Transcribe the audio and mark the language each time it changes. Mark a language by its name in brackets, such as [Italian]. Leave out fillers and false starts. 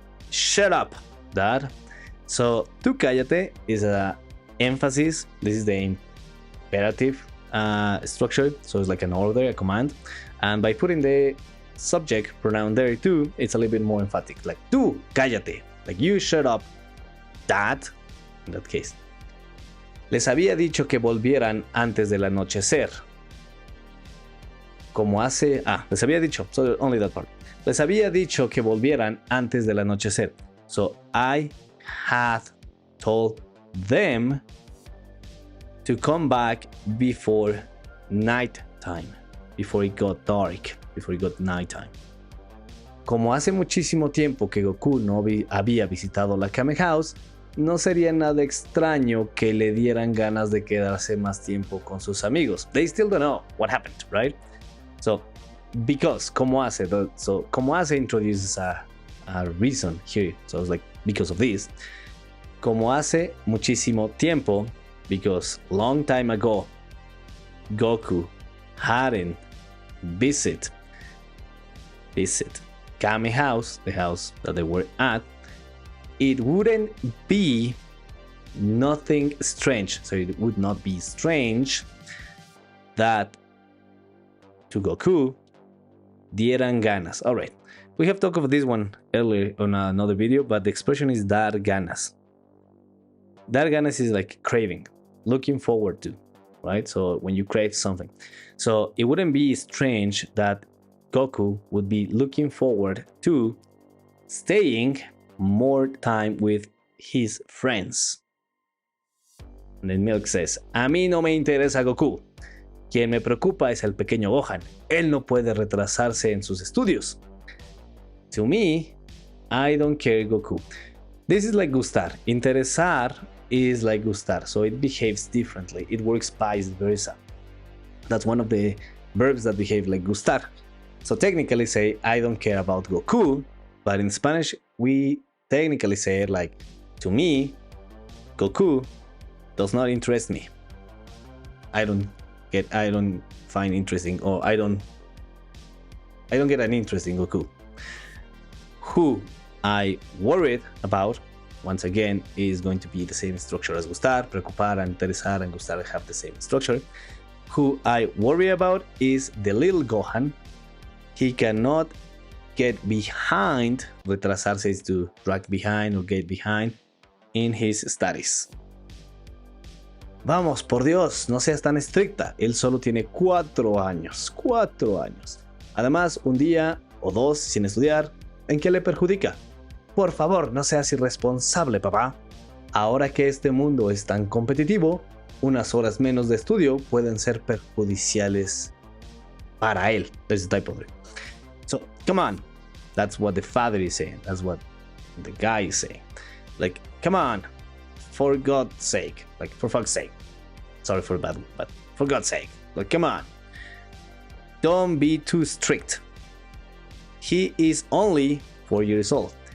[English] Shut up, Dad. So, [Spanish] tú cállate [English] is a emphasis. This is the imperative structure, so it's like an order, a command, and by putting the subject pronoun there too, it's a little bit more emphatic, like [Spanish] tú, cállate, [English] like you shut up, that, in that case. [Spanish] Les había dicho que volvieran antes del anochecer. Como hace... les había dicho, [English] so only that part. [Spanish] Les había dicho que volvieran antes del anochecer. [English] So I had told them to come back before night time, before it got dark, before it got nighttime. [Spanish] Como hace muchísimo tiempo que Goku no había visitado la Kame House, no sería nada extraño que le dieran ganas de quedarse más tiempo con sus amigos. [English] They still don't know what happened, right? So, because, [Spanish] como hace, [English] so como hace introduces a reason here. So it's like, because of this. [Spanish] Como hace muchísimo tiempo, [English] because long time ago, Goku hadn't visit Kame House, the house that they were at, it wouldn't be nothing strange. So it would not be strange that to Goku [Spanish] dieran ganas. [English] All right, we have talked about this one earlier on another video, but the expression is dar ganas. Dar ganas is like craving, looking forward to, right? So when you crave something. So it wouldn't be strange that Goku would be looking forward to staying more time with his friends. And then Milk says, [Spanish] a mí no me interesa Goku. Quien me preocupa es el pequeño Gohan. Él no puede retrasarse en sus estudios. [English] To me, I don't care Goku. This is like gustar. Interesar is like gustar, so it behaves differently. It works vice versa. That's one of the verbs that behave like gustar. So technically say, I don't care about Goku, but in Spanish, we technically say it like, to me, Goku does not interest me. I don't find interesting, or I don't get an interest in Goku. Who I worried about, once again, is going to be the same structure as gustar. Preocupar and interesar and gustar have the same structure. Who I worry about is the little Gohan. He cannot get behind, retrasarse is to drag behind or get behind, in his studies. [Spanish] Vamos, por Dios, no seas tan estricta. Él solo tiene 4 años. 4 años. Además, un día o dos sin estudiar, ¿en qué le perjudica? Por favor, no seas irresponsable, papá. Ahora que este mundo es tan competitivo, unas horas menos de estudio pueden ser perjudiciales para él. [English] There's a typo there. So, come on. That's what the father is saying. That's what the guy is saying. Like, come on. For God's sake. Like, for fuck's sake. Sorry for that, but for God's sake. Like, come on. Don't be too strict. He is only 4 years old.